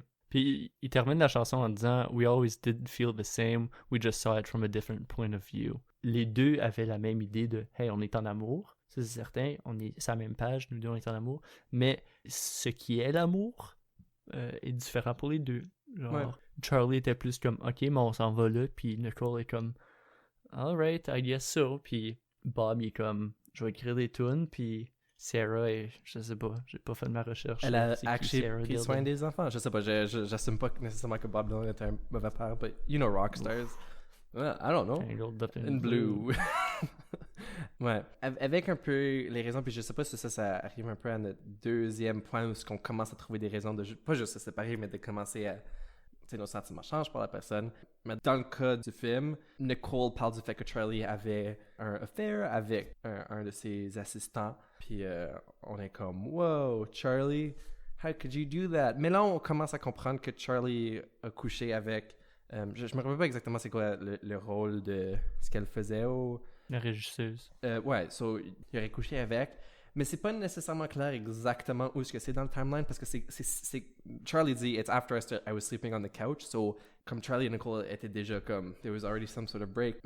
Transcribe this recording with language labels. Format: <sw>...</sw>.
<fr>Puis il termine la chanson en disant</fr> <en>We always did feel the same, we just saw it from a different point of view.</en> <fr>Les deux avaient la même idée de hey, on est en amour, ça c'est certain, on est sur la même page, nous deux on est en amour, mais ce qui est l'amour est différent pour les deux. Genre, Charlie était plus comme ok, mais on s'en va là, puis Nicole est comme</fr> <en>alright, I guess so,</en> <fr>puis Bob il est comme je vais écrire des tunes, puis Sarah est, je sais pas, j'ai pas fait de ma recherche. Elle a actually pris soin des enfants. Je sais pas, j'assume pas nécessairement que Bob Dylan était un mauvais père,</fr> <en>but you know rockstars. Well, I don't know. Tangled up in blue. Ouais.</en> <fr>Avec un peu les raisons, puis je sais pas si ça arrive un peu à notre deuxième point où on commence à trouver des raisons de pas juste se séparer, mais de commencer à... nos sentiments changent pour la personne. Mais dans le cas du film, Nicole parle du fait que Charlie avait un affair avec un de ses assistants.</fr> <en>Puis on est comme, wow, Charlie, how could you do that?</en> <fr>Mais là, on commence à comprendre que Charlie a couché avec... je me rappelle pas exactement c'est quoi le rôle de ce qu'elle faisait la régisseuse. Ouais, so, il aurait couché avec. Mais c'est pas nécessairement clair exactement où est-ce que c'est dans le timeline parce que c'est Charlie dit</fr> <en>it's after I was sleeping on the couch,</en> <fr>so comme Charlie et Nicole étaient déjà comme</fr> <en>there was already some sort of break.</en>